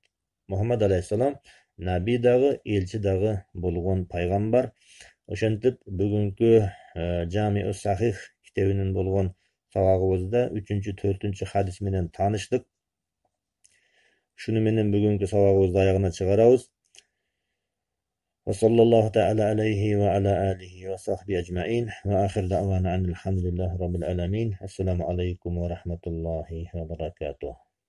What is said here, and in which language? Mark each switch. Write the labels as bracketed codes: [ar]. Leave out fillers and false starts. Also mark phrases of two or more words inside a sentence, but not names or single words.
[ky] Мухаммад алейхиссалам наби дагы, элчи дагы болгон пайгамбар. Ошентип бүгүнкү Жамиу Сахих китебинин болгон сабагыбызда 3-4 хадис менен тааныштык. Шуну менен бүгүнкү сабагыбызды аягына чыгарабыз. [ar] وصلى الله تعالى عليه وعلى آله وصحبه أجمعين. وآخر دعوانا أن الحمد لله رب العالمين. السلام عليكم ورحمة الله وبركاته.